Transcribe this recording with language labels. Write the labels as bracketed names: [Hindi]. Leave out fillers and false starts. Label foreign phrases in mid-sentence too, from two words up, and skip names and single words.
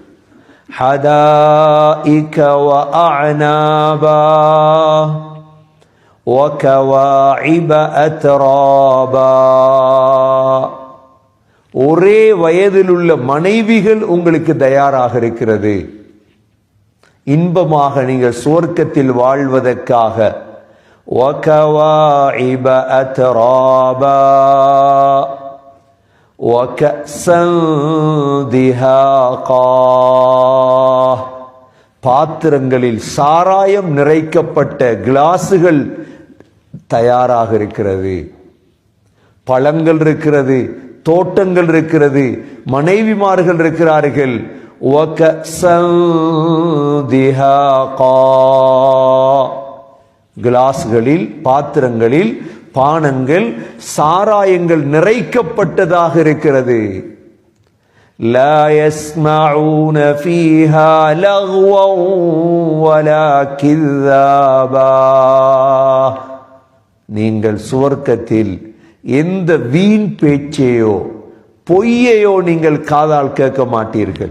[Arabic] حدائق وأعنابا وكواعب أترابا, [Tamil] ஒரே வயதில் உள்ள மனைவிகள் உங்களுக்கு தயாராக இருக்கிறது. இன்பமாக நீங்கள் சுவர்க்கத்தில் வாழ்வதற்காக. [Arabic] وَكَوَاعِبَ أَتْرَابًا وَكَأْسًا دِهَاقًا, [Tamil] பாத்திரங்களில் சாராயம் நிறைக்கப்பட்ட கிளாஸுகள் தயாராக இருக்கிறது. பழங்கள் இருக்கிறது, தோட்டங்கள் இருக்கிறது, மனைவிமார்கள் இருக்கிறார்கள். [Arabic] وَكَأْسًا دِهَاقًا, [Tamil] கிளாஸ்களில், பாத்திரங்களில் பானங்கள், சாராயங்கள் நிறைக்கப்பட்டதாக இருக்கிறது. [Arabic] لا يسمعون فيها لغوا ولا كذابا, [Tamil] நீங்கள் சுவர்க்கத்தில் எந்த வீண் பேச்சையோ பொய்யையோ நீங்கள் காதால் கேட்க மாட்டீர்கள்.